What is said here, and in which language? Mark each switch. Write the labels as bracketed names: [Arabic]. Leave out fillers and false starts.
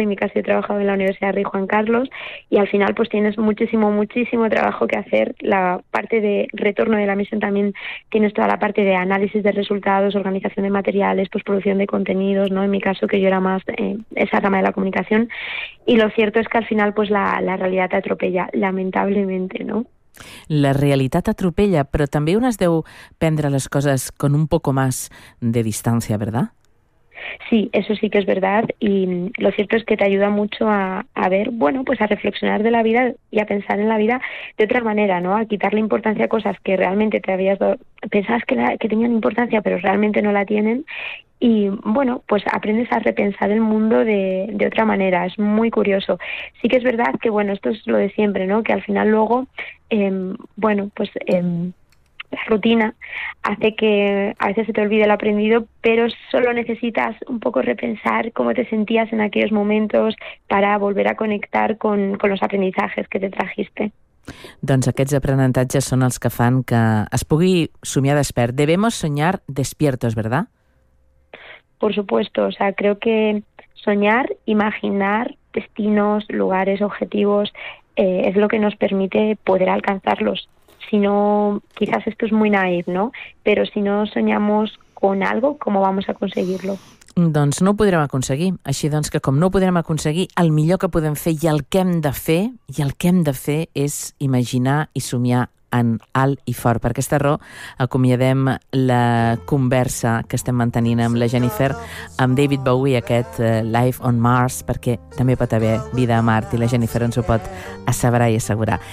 [Spanish] En mi caso, he trabajado en la Universidad Rey Juan Carlos. Y al final, pues tienes muchísimo, muchísimo trabajo que hacer. La parte de retorno de la misión también, tienes toda la parte de análisis de resultados, organización de materiales, pues producción de contenidos, ¿no? En mi caso, que yo era más esa rama de la comunicación. Y lo cierto es que al final, pues la realidad te atropella, lamentablemente, ¿no? [Catalan] La realitat atropella, però també un es deu prendre les coses [Spanish] con un poco más de distància, ¿verdad? Sí, eso sí que es verdad, y lo cierto es que te ayuda mucho a ver, bueno, pues a reflexionar de la vida y a pensar en la vida de otra manera, ¿no? A quitarle importancia a cosas que realmente te habías dado, pensabas que tenían importancia, pero realmente no la tienen, y bueno, pues aprendes a repensar el mundo de otra manera, es muy curioso. Sí que es verdad que, bueno, esto es lo de siempre, ¿no? Que al final luego, bueno, pues la rutina hace que a veces se te olvide lo aprendido, pero solo necesitas un poco repensar cómo te sentías en aquellos momentos para volver a conectar con los aprendizajes que te trajiste. [Catalan] Doncs aquests aprenentatges són els que fan que es pugui somiar despert. [Spanish] Debemos soñar despiertos, ¿verdad? Por supuesto, o sea, creo que soñar, imaginar destinos, lugares, objetivos, es lo que nos permite poder alcanzarlos. Si no, quizás esto es muy naïf, ¿no? Pero si no soñamos con algo, ¿cómo vamos a conseguirlo? [Catalan] Doncs no ho podrem aconseguir. Així doncs que com no ho podrem aconseguir, el millor que podem fer i el que hem de fer és imaginar i somiar en alt i fort. Per aquesta raó acomiadem la conversa que estem mantenint amb la Jennifer, amb David Bowie, aquest Life on Mars, perquè també pot haver vida a Mart i la Jennifer ens ho pot asseverar i assegurar.